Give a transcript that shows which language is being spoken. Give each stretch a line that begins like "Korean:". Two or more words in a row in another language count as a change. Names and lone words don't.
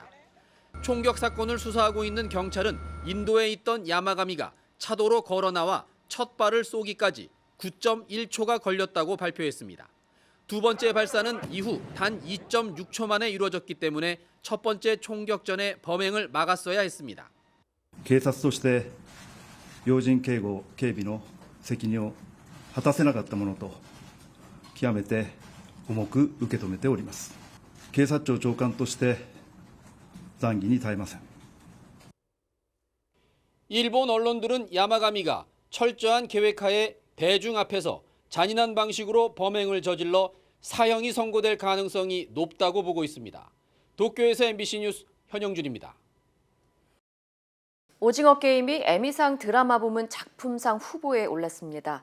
Korean: 총격 사건을 수사하고 있는 경찰은 인도에 있던 야마가미가 차도로 걸어 나와 첫 발을 쏘기까지 9.1초가 걸렸다고 발표했습니다. 두 번째 발사는 이후 단 2.6초 만에 이루어졌기 때문에 첫 번째 총격 전에 범행을 막았어야 했습니다.
Japanese: 警察として要人警護警備の責任を果たせなかったものと極めて重く受け止めております。警察庁長官として残儀に耐えません。
Korean: 일본 언론들은 야마가미가 철저한 계획하에 대중 앞에서 잔인한 방식으로 범행을 저질러 사형이 선고될 가능성이 높다고 보고 있습니다. 도쿄에서 MBC 뉴스 현영준입니다. 오징어 게임이 에미상 드라마 부문 작품상 후보에 올랐습니다.